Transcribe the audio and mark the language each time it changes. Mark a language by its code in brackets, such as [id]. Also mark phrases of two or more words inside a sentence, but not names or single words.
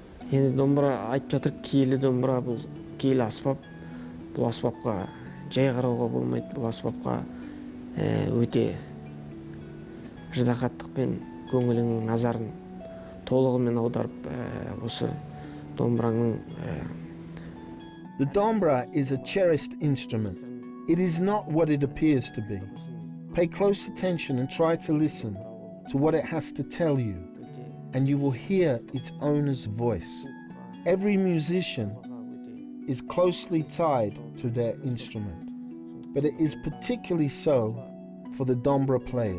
[kk] Енді домбыра айтып жатыр, киелі домбыра, бұл киелі аспап. Бұл аспапқа жай қарауға болмайды, бұл аспапқа өте ждақаттықпен көңіліңнің назарын толығымен аударып, осы домбыраңның [en] The dombra is a cherished instrument. It is not what it appears to be. Pay close attention and try to listen to what it has to tell you, and you will hear its owner's voice. Every musician is closely tied to their instrument, but it is particularly so for the dombra players.